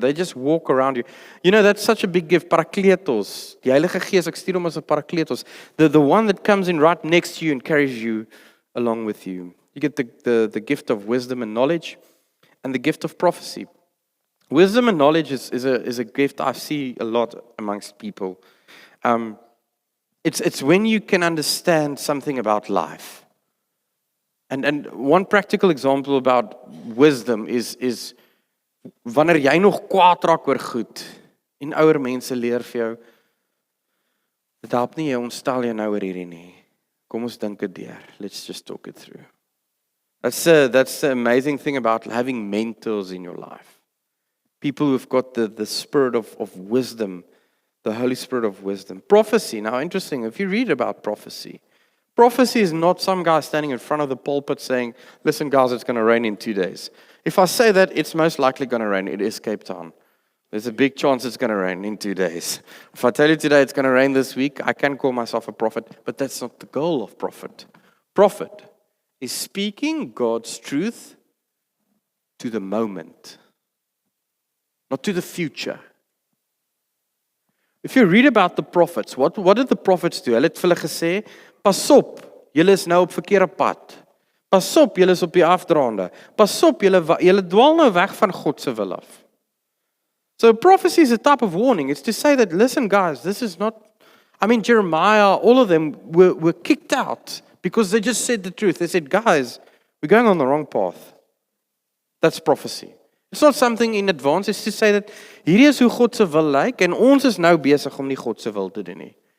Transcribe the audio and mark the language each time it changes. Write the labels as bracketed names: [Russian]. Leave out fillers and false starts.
[English] They just walk around you. You know, that's such a big gift. Parakletos. [Afrikaans] Die Heilige Gees, ek stuur hom as 'n parakletos. [English] The one that comes in right next to you and carries you along with you. You get the gift of wisdom and knowledge and the gift of prophecy. Wisdom and knowledge is a gift I see a lot amongst people. It's when you can understand something about life. And one practical example about wisdom is [Afrikaans] wanneer jy nog kwaad raak oor goed en ouer mense leer vir jou, dit help nie jy ontstel jou nou oor hierdie nie. Kom ons dink dit deur. [English] Let's just talk it through. That's the amazing thing about having mentors in your life. People who've got the spirit of wisdom, the Holy Spirit of wisdom. Prophecy, now interesting, if you read about prophecy is not some guy standing in front of the pulpit saying, listen guys, it's going to rain in 2 days. If I say that, it's most likely going to rain. It is Cape Town. There's a big chance it's going to rain in 2 days. If I tell you today it's going to rain this week, I can call myself a prophet, but that's not the goal of prophet. Prophet is speaking God's truth to the moment, not to the future. If you read about the prophets, what did the prophets do? [Afrikaans] Hulle het vir hulle gesê, pas op, julle is nou op verkeerde pad. Pas op, julle is op die afdraande. Pas op, julle dwaal nou weg van God se wil af. [English] So prophecy is a type of warning. It's to say that, listen guys, this is not, Jeremiah, all of them were kicked out because they just said the truth. They said, guys, we're going on the wrong path. That's prophecy. It's not something in advance. It's to say that [Afrikaans] hierdie is hoe God se wil lyk en ons is nou besig om nie God se wil te doen nie.